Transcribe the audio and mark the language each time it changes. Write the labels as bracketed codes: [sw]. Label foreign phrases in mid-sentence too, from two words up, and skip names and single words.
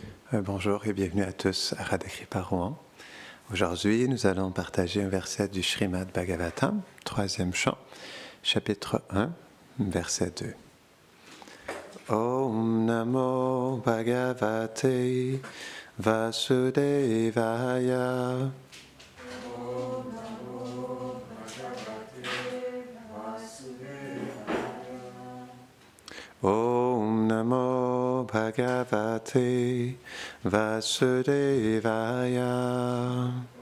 [fr] Bonjour et bienvenue à tous à Radha-Kripa Rouen. Aujourd'hui, nous allons partager un verset du Srimad Bhagavatam, 3e chant, chapitre 1, verset 2. [sa] ॐ नमो भगवते वासुदेवाय. ॐ नमो भगवते वासुदेवाय.